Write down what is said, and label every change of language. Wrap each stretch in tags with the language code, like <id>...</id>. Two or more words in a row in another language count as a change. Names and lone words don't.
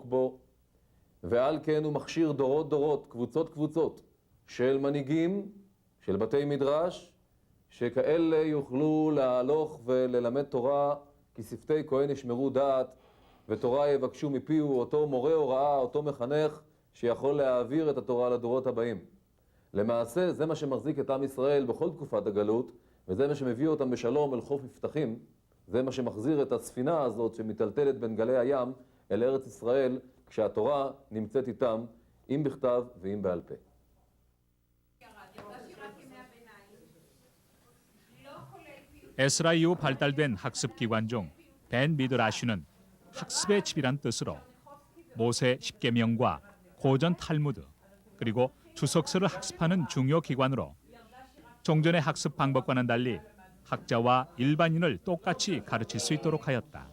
<he>בו, ועל כן הוא מכשיר דורות דורות, קבוצות קבוצות, של מנהיגים, של בתי מדרש, שכאלה יוכלו להלוך וללמד תורה, כי שפתי כהן ישמרו דעת, ותורה יבקשו מפיהו אותו מורה הוראה, אותו מחנך, שיכול להעביר את התורה לדורות הבאים. למעשה זה מה שמחזיק את עם ישראל בכל תקופת הגלות, וזה מה שמביא אותם בשלום אל חוף מבטחים. זה מה שמחזיר את הספינה הזאת שמטלטלת בין גלי הים אל ארץ ישראל, כשהתורה נמצאת איתם, אם בכתב ואם בעל פה.</he> <ko>에스라 이후 발달된 학습 기관 중 벤 미드라슈는 학습의 집이란 뜻으로 모세 십계명과 고전 탈무드 그리고 주석서를 학습하는 중요 기관으로 종전의 학습 방법과는 달리 학자와 일반인을 똑같이 가르칠 수 있도록 하였다.</ko>